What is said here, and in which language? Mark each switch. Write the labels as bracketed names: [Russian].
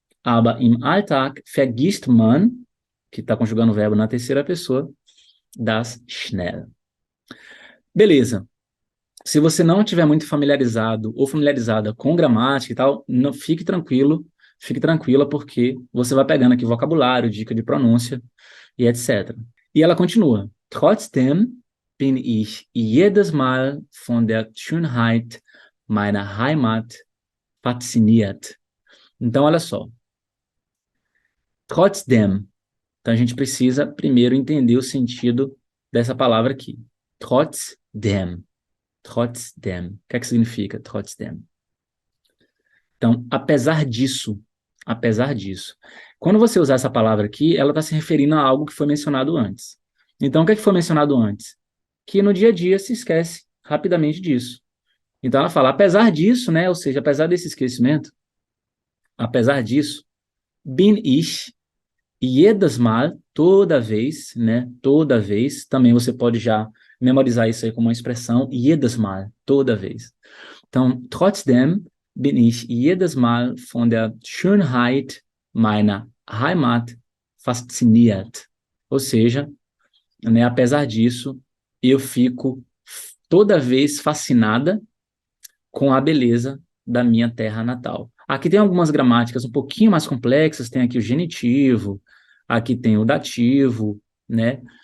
[German] Aber im Alltag vergisst man, [Portuguese] que está conjugando o verbo na terceira pessoa, [German] das schnell. [Portuguese] Beleza. Se você não estiver muito familiarizado ou familiarizada com gramática e tal, não, fique tranquila, porque você vai pegando aqui vocabulário, dica de pronúncia e etc. E ela continua. [German] Trotzdem bin ich jedes Mal von der Schönheit meiner Heimat fasziniert. [Portuguese] Então, olha só. Trotzdem. Então, a gente precisa primeiro entender o sentido dessa palavra aqui. Trotzdem. Trotzdem. O que é que significa trotzdem? Então, apesar disso. Quando você usar essa palavra aqui, ela está se referindo a algo que foi mencionado antes. Então, o que é que foi mencionado antes? Que no dia a dia se esquece rapidamente disso. Então, ela fala, apesar disso, né? Ou seja, apesar desse esquecimento, apesar disso, [German] bin ich jedes Mal, [Portuguese] toda vez, né? Toda vez, também você pode já memorizar isso aí como uma expressão, jedes Mal, toda vez. [German] Então, trotzdem bin ich jedes Mal von der Schönheit meiner Heimat fasziniert. [Portuguese] Ou seja, né, apesar disso, eu fico toda vez fascinada com a beleza da minha terra natal. Aqui tem algumas gramáticas um pouquinho mais complexas, tem aqui o genitivo, aqui tem o dativo, né?